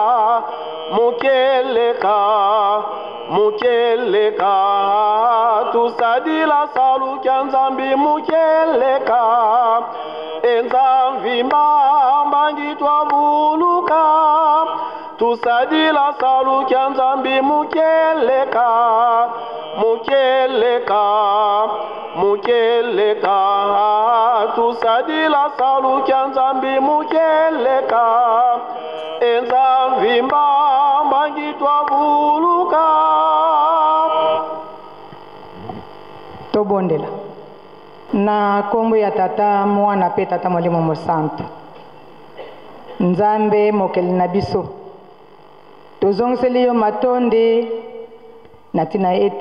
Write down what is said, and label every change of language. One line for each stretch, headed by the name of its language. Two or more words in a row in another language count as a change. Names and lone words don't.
Kongo: tusadila salu kya Nzambi mukeleka Enzambi mbangi twavuluka tusadila salu kya Nzambi mukeleka tusadila salu kya Nzambi mukeleka Enzambi mbangi twavuluka.
Lingala: Tobondela na kombo ya tata mwana pe tata molimo mosantu Nzambe mokeli na biso tozongiseli yo matonde na tina ete